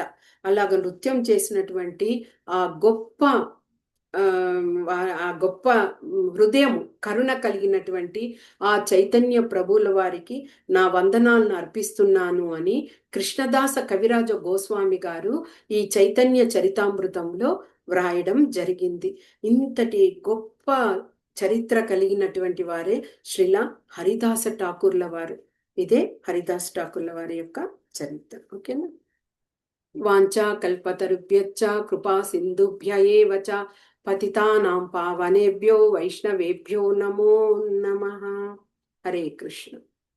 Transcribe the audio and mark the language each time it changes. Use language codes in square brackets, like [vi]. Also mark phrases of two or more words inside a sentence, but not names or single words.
[te] అలాగ నృత్యం చేసినటువంటి ఆ గొప్ప ఆ గొప్ప హృదయం, కరుణ కలిగినటువంటి ఆ చైతన్య ప్రభువుల వారికి నా వందనాలను అర్పిస్తున్నాను అని కృష్ణదాస కవిరాజ గోస్వామి గారు ఈ చైతన్య చరితామృతంలో వ్రాయడం జరిగింది. ఇంతటి గొప్ప చరిత్ర కలిగినటువంటి వారే శ్రీల హరిదాస ఠాకూర్ల వారు. ఇదే హరిదాస్ ఠాకూర్ల వారి యొక్క చరిత్ర. ఓకేనా? [sa] వాంఛా కల్పతరుభ్యశ్చ కృపా సింధుభ్య ఏవ చ పతితానాం పావనేభ్యో వైష్ణవేభ్యో నమో నమః. హరే కృష్ణ.